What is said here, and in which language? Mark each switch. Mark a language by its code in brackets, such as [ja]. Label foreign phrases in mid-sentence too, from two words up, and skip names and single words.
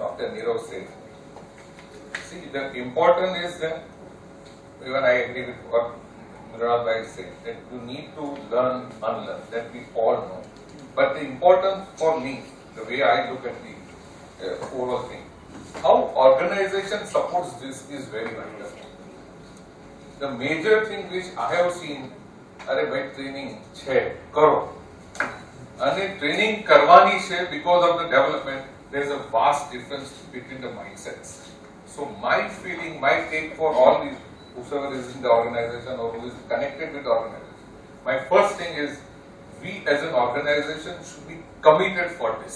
[en] Nirav that important is that, even I agree with what Nirav Bhai said, that you need to learn, unlearn, that we all know. But the important for me, the way I look at the overall thing, how organization supports this is very vital. The major thing which I have seen, [hi] अरे भाई ट्रेनिंग छे करो, [gu] અને ટ્રેનિંગ કરવાની છે [en] because of the development. There is a vast difference between the mindsets. So my feeling, my take for all these, whoever is in the organization or who is connected with the organization, my first thing is we as an organization should be committed for this.